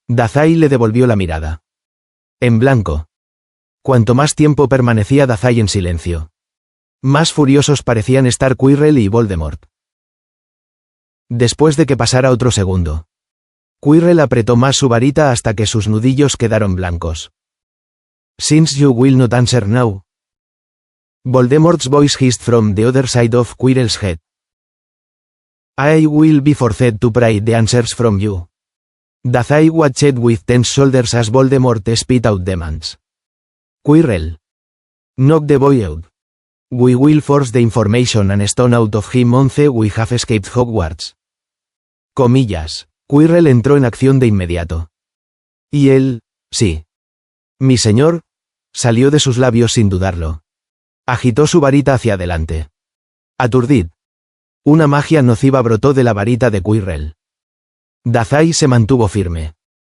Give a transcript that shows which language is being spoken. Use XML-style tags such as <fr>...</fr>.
<es>Dazai le devolvió la mirada. En blanco. Cuanto más tiempo permanecía Dazai en silencio, más furiosos parecían estar Quirrell y Voldemort. Después de que pasara otro segundo, Quirrell apretó más su varita hasta que sus nudillos quedaron blancos.</es> <en>Since you will not answer now. Voldemort's voice hissed from the other side of Quirrell's head. I will be forced to pry the answers from you. Dazai watched with tense shoulders as Voldemort spit out demands. Quirrell. Knock the boy out. We will force the information and stone out of him once we have escaped Hogwarts.</en> <es>Comillas. Quirrell entró en acción de inmediato. Y él, sí. Mi señor, salió de sus labios sin dudarlo. Agitó su varita hacia adelante. Aturdid. Una magia nociva brotó de la varita de Quirrell. Dazai se mantuvo firme.</es>